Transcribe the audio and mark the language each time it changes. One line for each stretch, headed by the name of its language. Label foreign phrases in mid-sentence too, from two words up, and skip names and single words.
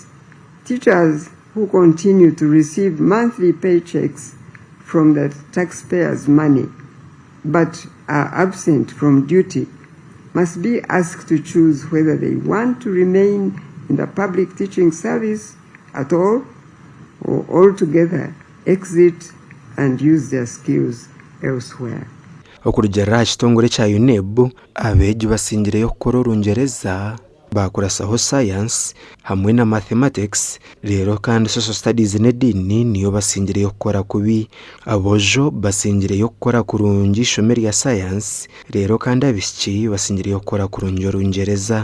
English: Teachers who continue to receive monthly paychecks from the taxpayers' money but are absent from duty must be asked to choose whether they want to remain in the public teaching service at all or altogether exit and use their skills elsewhere.
Nyankole: Okurugera ekitongole kya UNEB abeegi basingireyo kukora Orungereza bakurasaho science hamwe na mathematics rero kandi
English: social studies
Nyankole: n'edini niyo basingireyo kukora kubi. Abojo basingireyo kukora kurungi ishome rya science rero kandi abishiki basingireyo kukora kurungi Orungereza.